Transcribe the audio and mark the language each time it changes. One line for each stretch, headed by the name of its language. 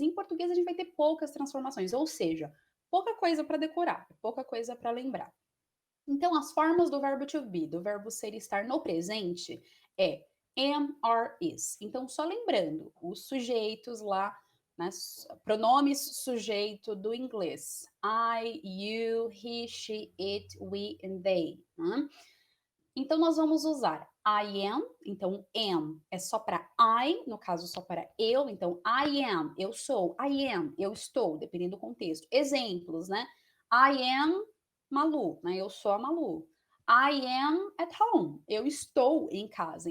Portuguese: Em português a gente vai ter poucas transformações, ou seja, pouca coisa para decorar, pouca coisa para lembrar. Então, as formas do verbo to be, do verbo ser e estar no presente, é am, are, is. Então, só lembrando, os sujeitos lá, né, pronomes sujeito do inglês.
English: I, you, he, she, it, we and they.
Portuguese: Né? Então, nós vamos usar I am, então am é só para I, no caso só para eu, então I am, eu sou, I am, eu estou, dependendo do contexto. Exemplos, né? I am Malu, né? Eu sou a Malu. I am at home, eu estou em casa.